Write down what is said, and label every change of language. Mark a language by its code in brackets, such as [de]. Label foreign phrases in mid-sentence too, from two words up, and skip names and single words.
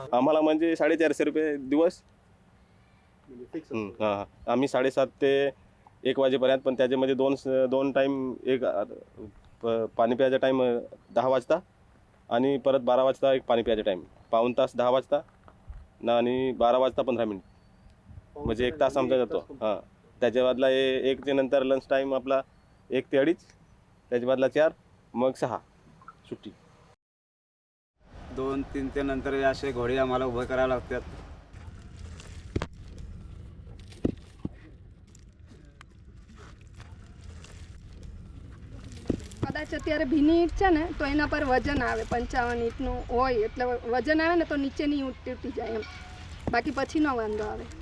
[mr] आम्हाला म्हणजे 450 रुपये दिवस. हां, आम्ही 7:30 ते 1 वाजेपर्यंत, पण त्याच्यामध्ये 2 टाईम, एक पाणी प्यायचा टाईम 10 वाजता, आणि परत 12 वाजता एक पाणी प्यायचा टाईम, पाऊण तास 10 वाजता ना, आणि 12 वाजता 15 मिनिट, म्हणजे 1 तास आमचा जातो. हां, त्याच्या बादला 1 नंतर लंच टाईम आपला 1 ते 2:30, त्याच्या बादला 4, मग 6 सुट्टी. 2-3 ते नंतर असे घोडे आम्हाला उभं करायला लागतात. [gu] કદાચ અત્યારે ભીની ઈંટ છે ને, તો એના પર વજન આવે. 55 ઈંટનું હોય એટલે વજન આવે ને તો નીચેની ઈંટ તૂટી જાય એમ. બાકી પછી ન વાંધો આવે.